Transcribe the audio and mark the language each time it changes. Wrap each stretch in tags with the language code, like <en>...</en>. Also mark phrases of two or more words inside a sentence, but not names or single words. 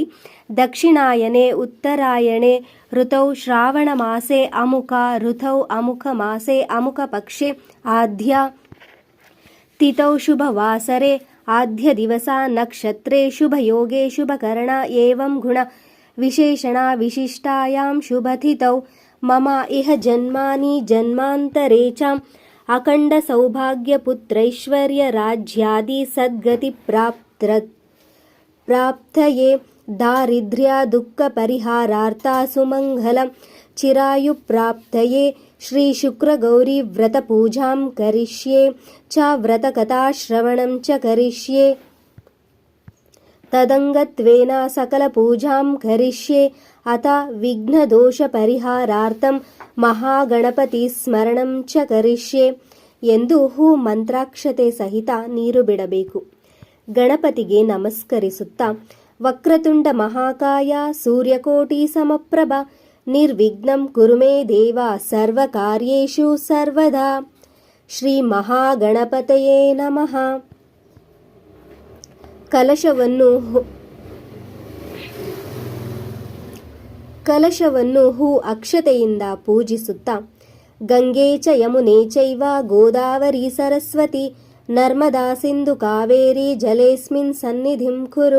<sa>ದಕ್ಷಿಣಾಯನೆ ಉತ್ತರಾಯಣೆ ಋತೌ ಶ್ರಾವಣ ಮಾಸೆ ಅಮುಕ ಋತೌ ಅಮುಕ ಮಾಸೆ ಅಮುಕ ಪಕ್ಷೆ ಆದ್ಯ ತಿಥೌ ಶುಭ ವಾಸರೆ ಆದ್ಯ ದಿವಸ ನಕ್ಷತ್ರೆ ಶುಭ ಯೋಗೆ ಶುಭ ಕರ್ಣ ಏವಂ ಗುಣ ವಿಶೇಷಣ ವಿಶಿಷ್ಟಾಯಾಂ ಶುಭ ತಿಥೌ ಮಮ ಇಹ ಜನ್ಮಾನಿ ಜನ್ಮಾಂತರೆ ಚ ಅಖಂಡ ಸೌಭಾಗ್ಯ ಪುತ್ರೈಶ್ವರ್ಯ ರಾಜ್ಯಾದಿ ಸದ್ಗತಿ ಪ್ರಾಪ್ತಯೇ ದಾರಿದ್ರ್ಯ ದುಃಖ ಪರಿಹಾರಾರ್ಥ ಸುಮಂಗಲ ಚಿರಾಯು ಪ್ರಾಪ್ತಯೇ ಶ್ರೀ ಶುಕ್ರ ಗೌರಿ ವ್ರತ ಪೂಜಾಂ ಕರಿಷ್ಯೆ ಚ ವ್ರತ ಕಥಾ ಶ್ರವಣಂ ಚ ಕರಿಷ್ಯೆ ತದಂಗತ್ವೇನ ಸಕಲ ಪೂಜಾಂ ಕರಿಷ್ಯೆ ಅಥ ವಿಘ್ನದೋಷ ಪರಿಹಾರಾರ್ಥಂ ಮಹಾಗಣಪತಿ ಸ್ಮರಣಂ ಚ ಕರಿಷ್ಯೆ</sa> <kn>ಎಂದು ಹೂ ಮಂತ್ರಾಕ್ಷತೆ ಸಹಿತ ನೀರು ಬಿಡಬೇಕು. ಗಣಪತಿಗೆ ನಮಸ್ಕರಿಸುತ್ತಾ</kn> <sa>ವಕ್ರತುಂಡ ಮಹಾಕಾಯ ಸೂರ್ಯಕೋಟಿ ಸಮಪ್ರಭ ನಿರ್ವಿಘ್ನಂ ಕುರು ಮೇ ದೇವ ಸರ್ವ ಕಾರ್ಯೇಷು ಸರ್ವದಾ ಶ್ರೀ ಮಹಾಗಣಪತಯೇ ನಮಃ.</sa> <kn>ಕಲಶವನ್ನು ಹೂ ಅಕ್ಷತೆಯಿಂದ ಪೂಜಿಸುತ್ತಾ</kn> <sa>ಗಂಗೆ ಚ ಯಮುನೆ ಚೈವ ಗೋದಾವರಿ ಸರಸ್ವತಿ ನರ್ಮದಾ ಸಿಂಧು ಕಾವೇರಿ ಜಲೇಸ್ಮಿನ್ ಸನ್ನಿಧಿಂ ಕುರು.</sa>